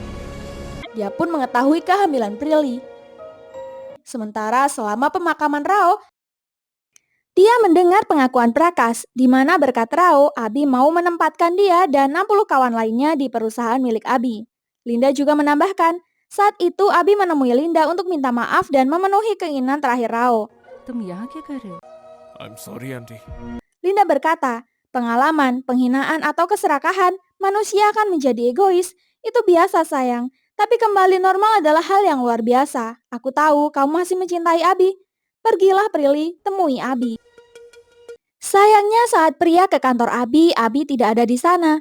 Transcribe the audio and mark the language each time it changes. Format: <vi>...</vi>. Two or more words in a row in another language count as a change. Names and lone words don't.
<id>Dia pun mengetahui kehamilan Prilly. Sementara selama pemakaman Rao, dia mendengar pengakuan Prakas, di mana berkat Rao, Abi mau menempatkan dia dan 60 kawan lainnya di perusahaan milik Abi. Linda juga menambahkan, saat itu Abi menemui Linda untuk minta maaf dan memenuhi keinginan terakhir Rao.</id> <hi>तुम यहाँ क्या कर रहे हो?</hi> <en>I'm sorry, Auntie.</en> <id>Linda berkata, pengalaman, penghinaan, atau keserakahan, manusia akan menjadi egois. Itu biasa sayang, tapi kembali normal adalah hal yang luar biasa. Aku tahu kamu masih mencintai Abi. Pergilah Prilly, temui Abi. Sayangnya saat pria ke kantor Abi tidak ada di sana.</id>